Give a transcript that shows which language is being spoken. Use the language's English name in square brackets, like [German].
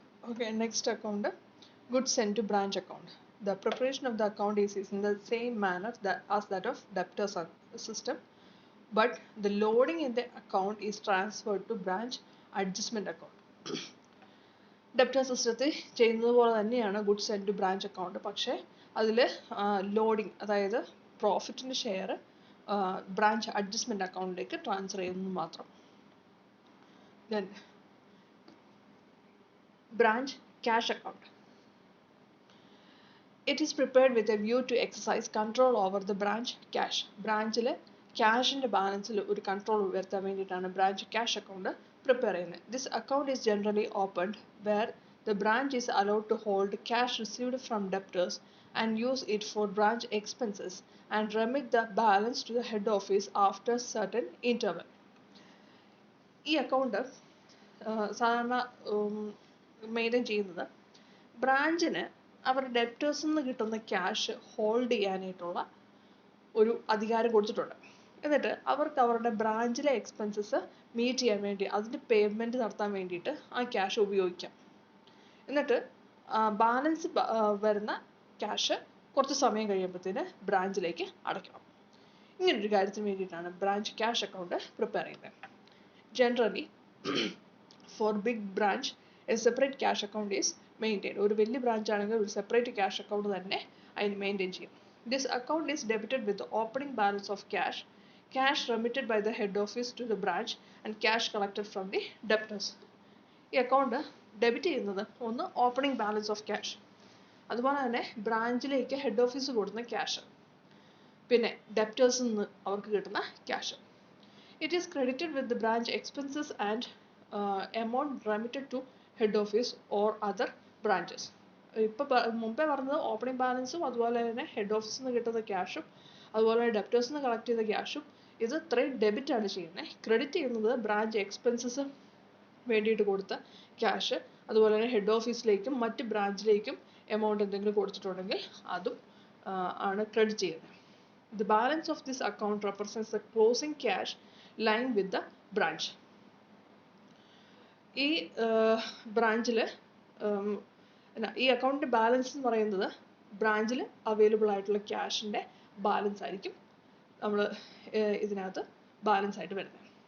[English] Okay, next account, goods sent to branch account. The preparation of the account is in the same manner as that of debtors system, but the loading in the account is transferred to branch adjustment account. [Malayalam] Debtor സിസ്റ്റത്തിൽ ചെയ്യുന്നത് പോലെ തന്നെയാണ് goods send two branch account. പക്ഷേ അതിൽ loading, അതായത് പ്രോഫിറ്റിൻ്റെ share branch adjustment അക്കൗണ്ടിലേക്ക് transfer ചെയ്യുന്നത് മാത്രം. [English] Then branch cash account. It is prepared with a view to exercise control over the branch cash. [Malayalam] ബ്രാഞ്ചിൽ ക്യാഷിൻ്റെ ബാലൻസിൽ ഒരു കൺട്രോൾ വരുത്താൻ വേണ്ടിയിട്ടാണ് ബ്രാഞ്ച് ക്യാഷ് അക്കൗണ്ട് പ്രിപ്പയർ ചെയ്യുന്നത്. [English] This account is generally opened where the branch is allowed to hold cash received from debtors and use it for branch expenses and remit the balance to the head office after certain interval. [Malayalam] ഈ account സാധാരണ maintain ചെയ്യുന്നത് ബ്രാഞ്ചിന് അവരുടെ ഡെപ്റ്റേഴ്സിൽ നിന്ന് കിട്ടുന്ന cash hold ചെയ്യാനായിട്ടുള്ള ഒരു അധികാരം കൊടുത്തിട്ടുണ്ട്. എന്നിട്ട് അവർക്ക് അവരുടെ ബ്രാഞ്ചിലെ എക്സ്പെൻസസ് മീറ്റ് ചെയ്യാൻ വേണ്ടി, അതിൻ്റെ പേയ്മെൻറ്റ് നടത്താൻ വേണ്ടിയിട്ട് ആ ക്യാഷ് ഉപയോഗിക്കാം. എന്നിട്ട് ബാലൻസ് വരുന്ന ക്യാഷ് കുറച്ച് സമയം കഴിയുമ്പോഴത്തേന് ബ്രാഞ്ചിലേക്ക് അടയ്ക്കണം. ഇങ്ങനൊരു കാര്യത്തിന് വേണ്ടിയിട്ടാണ് ബ്രാഞ്ച് ക്യാഷ് അക്കൗണ്ട് പ്രിപ്പയർ ചെയ്യുന്നത്. [English] Generally for big branch a separate cash account is maintain. [Malayalam] ഒരു വലിയ ബ്രാഞ്ച് ആണെങ്കിൽ ഒരു സെപ്പറേറ്റ് ക്യാഷ് അക്കൗണ്ട് തന്നെ അതിന് മെയിൻറ്റെയിൻ ചെയ്യും. [English] This account is debited with the opening balance of cash, cash remitted by the head office to the branch, and cash collected from the debtors. [Malayalam] ഈ account debit ചെയ്യുന്നത് ഒന്ന് opening balance of cash, അതുപോലെ തന്നെ ബ്രാഞ്ചിലേക്ക് head office കൊടുക്കുന്ന cash, പിന്നെ ഡെപ്റ്റേഴ്സിൽ നിന്ന് അവർക്ക് കിട്ടുന്ന cash. [English] It is credited with the branch expenses and amount remitted to head office or other branches. [Malayalam] ഇപ്പോൾ മുമ്പേ പറഞ്ഞത് ഓപ്പണിംഗ് ബാലൻസും അതുപോലെ തന്നെ ഹെഡ് ഓഫീസിൽ നിന്ന് കിട്ടുന്ന ക്യാഷും അതുപോലെ തന്നെ ഡെപ്റ്റേഴ്സിൽ നിന്ന് കളക്ട് ചെയ്ത ക്യാഷും ഇത് ഇത്രയും ഡെബിറ്റാണ് ചെയ്യുന്നത്. ക്രെഡിറ്റ് ചെയ്യുന്നത് ബ്രാഞ്ച് എക്സ്പെൻസസ് വേണ്ടിയിട്ട് കൊടുത്ത ക്യാഷ്, അതുപോലെ തന്നെ ഹെഡ് ഓഫീസിലേക്കും മറ്റ് ബ്രാഞ്ചിലേക്കും എമൗണ്ട് എന്തെങ്കിലും കൊടുത്തിട്ടുണ്ടെങ്കിൽ അതും ആണ് ക്രെഡിറ്റ് ചെയ്യുന്നത്. [English] The balance of this account represents the closing cash lying with the branch. [Malayalam] ഈ ബ്രാഞ്ചിൽ ഈ അക്കൗണ്ടിൻ്റെ ബാലൻസ് എന്ന് പറയുന്നത് ബ്രാഞ്ചിൽ അവൈലബിൾ ആയിട്ടുള്ള ക്യാഷിൻ്റെ ബാലൻസ് ആയിരിക്കും നമ്മൾ ഇതിനകത്ത് ബാലൻസ് ആയിട്ട് വരുന്നത്.